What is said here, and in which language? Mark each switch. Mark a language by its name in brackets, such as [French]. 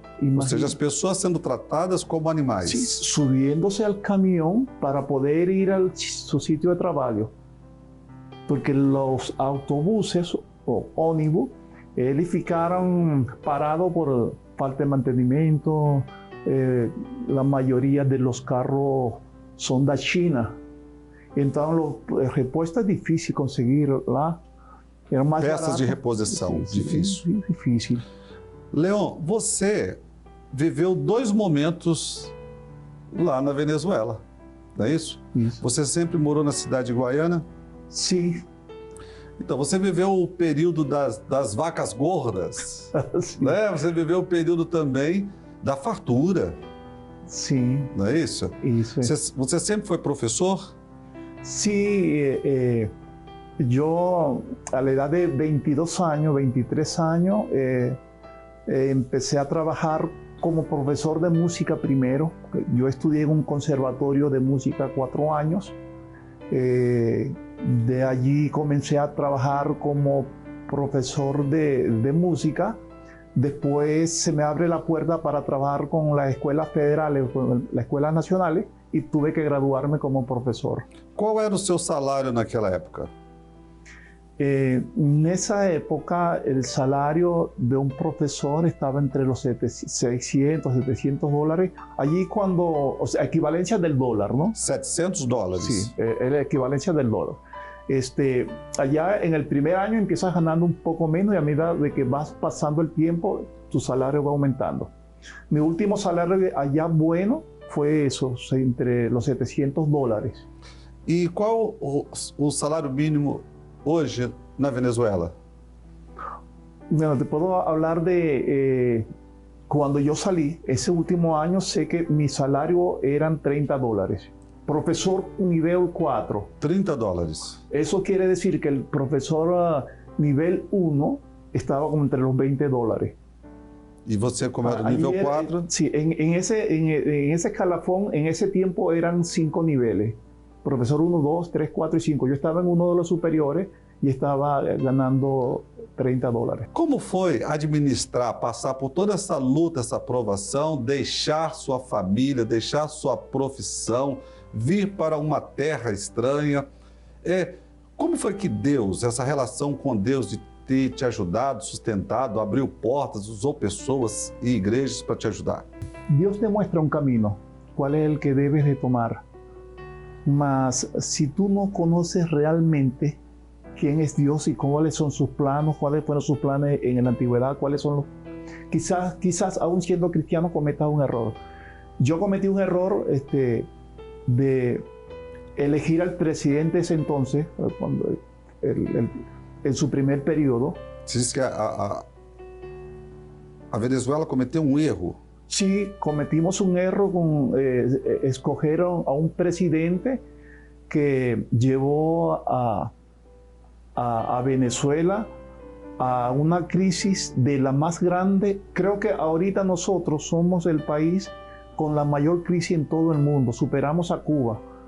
[Portuguese] Ou seja, as pessoas sendo tratadas como animais. [Spanish] Sí, subiéndose al camión para poder ir a su sitio de trabajo. [Portuguese] Porque [Spanish] los autobuses [Portuguese] o ónibus, eles ficaram parados por falta de mantenimiento. [Spanish] La mayoría de los carros son de China. Entonces, la respuesta es difícil conseguir lá. [Portuguese] Era mais peças barato. De reposição, difícil. Difícil. Leon, você viveu 2 momentos lá na Venezuela, não é isso? Isso. Você sempre morou na cidade de Guaiana? Sim. Então, você viveu o período das vacas gordas, né? Você viveu o período também da fartura. Sim. Não é isso? Isso. Você sempre foi professor? [Spanish] Sí, yo a la edad de 22 años, 23 años, empecé a trabajar como profesor de música primero. Yo estudié en un conservatorio de música 4 años. De allí comencé a trabajar como profesor de música. Después se me abre la puerta para trabajar con las escuelas federales, con las escuelas nacionales, y tuve que graduarme como profesor. [Portuguese] Qual era o seu salário naquela época? Nessa época [Spanish] el salario de un profesor estaba entre los 600, 700 dólares. Allí cuando, o sea, equivalencia del dólar, ¿no? $700. Sí, es la equivalencia del dólar. Allá en el primer año empiezas ganando un poco menos y a medida de que vas pasando el tiempo, tu salario va aumentando. Mi último salario allá bueno fue eso, entre los 700 dólares. [Portuguese] E qual o salário mínimo hoje na Venezuela? [Spanish] Bueno, te puedo hablar de cuando yo salí, ese último año sé que mi salario eran 30 dólares. Profesor nivel 4. $30. Eso quiere decir que el profesor nivel 1 estaba como entre los 20 dólares. [Portuguese] E você, como era nível 4? [Spanish] Sí, en ese escalafón, en ese tiempo eran 5 niveles. Profesor 1, 2, 3, 4 y 5. Yo estaba en uno de los superiores y estaba ganando 30 dólares. [Portuguese] Como foi administrar, passar por toda essa luta, essa provação, deixar sua família, deixar sua profissão, vir para uma terra estranha? Como foi que Deus, essa relação com Deus de ter te ajudado, sustentado, abriu portas, usou pessoas e igrejas para te ajudar? [Spanish] Dios te muestra un camino, cuál es el que debes de tomar. Mas si tú no conoces realmente quién es Dios y cuáles son sus planos, cuáles fueron sus planes en la antigüedad, cuáles son los... Quizás aún siendo cristiano cometas un error. Yo cometí un error de elegir al presidente ese entonces, cuando en su primer periodo. [Portuguese] Você diz que a Venezuela cometeu um erro. [Spanish] Sí, cometimos un error con escogieron a un presidente que llevó a Venezuela a una crisis de la más grande. Creo que ahorita nosotros somos el país con la mayor crisis en todo el mundo. Superamos a Cuba.